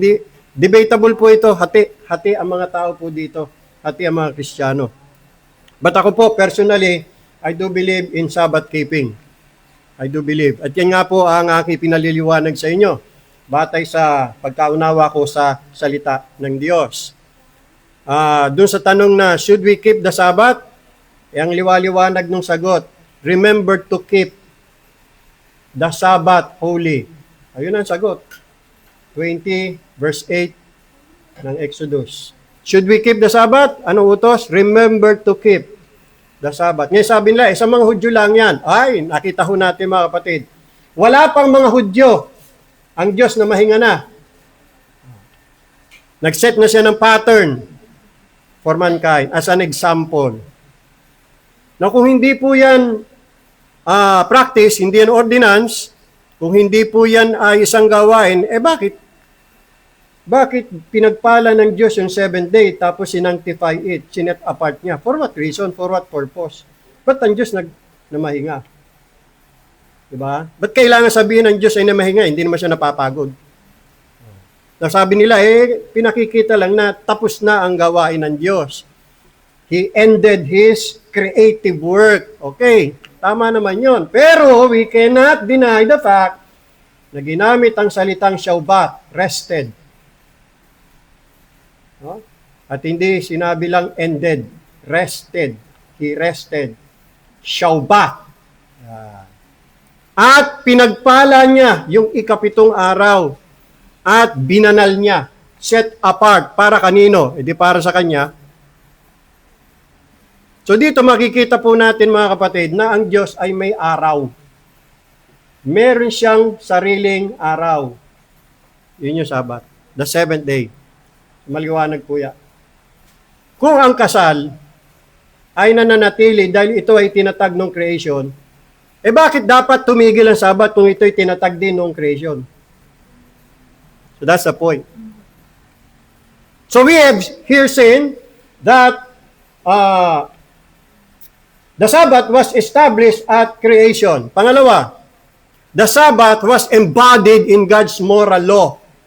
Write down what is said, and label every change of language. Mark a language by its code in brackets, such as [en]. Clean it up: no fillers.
[tl] Hindi, debatable po ito, hati ang mga tao po dito, hati ang mga Kristiyano. [en] But ako po, personally, I do believe in Sabbath keeping. I do believe. [tl] At yan nga po ang aking pinaliliwanag sa inyo, batay sa pagkaunawa ko sa salita ng Diyos. Doon sa tanong na, [en] should we keep the Sabbath? [tl] Ang liwaliwanag ng sagot, [en] remember to keep the Sabbath holy. [tl] Ayun ang sagot. 20 verse 8 ng Exodus. [en] Should we keep the Sabbath? [tl] Anong utos? [en] Remember to keep the Sabbath. [tl] Ngayon sabi nila, sa mga Hudyo lang yan. Ay, nakita ho natin mga kapatid. Wala pang mga Hudyo ang Diyos na mahinga na. Nag-set na siya ng [en] pattern for mankind as an example. [tl] Na kung hindi po yan practice, hindi yan ordinance, kung hindi po yan ay isang gawain, bakit? Bakit pinagpala ng Diyos yung 7th day tapos sinanctify it, sinet apart niya? [en] For what reason? For what purpose? [tl] Ba't ang Diyos namahinga? Diba? Ba't kailangan sabihin ng Diyos ay namahinga? Hindi naman siya napapagod. Sabi nila, pinakikita lang na tapos na ang gawain ng Diyos. [en] He ended His creative work. [tl] Okay, tama naman yon. Pero [en] we cannot deny the fact [tl] na ginamit ang salitang Shabbat, rested. No? At hindi sinabi lang ended, rested. [en] He rested. [tl] Shabbat. At pinagpala niya yung ikapitong araw at binanal niya, set apart para kanino? Hindi para sa kanya. So dito makikita po natin mga kapatid na ang Diyos ay may araw. Meron siyang sariling araw. Yun yung Sabat. [en] The 7th day. [tl] Maliwanag po yan. Kung ang kasal ay nananatili dahil ito ay tinatag ng creation, bakit dapat tumigil ang Sabat kung ito'y tinatag din ng creation? [en] So that's the point. So we have here seen that the Sabbath was established at creation. [tl] Pangalawa, [en] the Sabbath was embodied in God's moral law.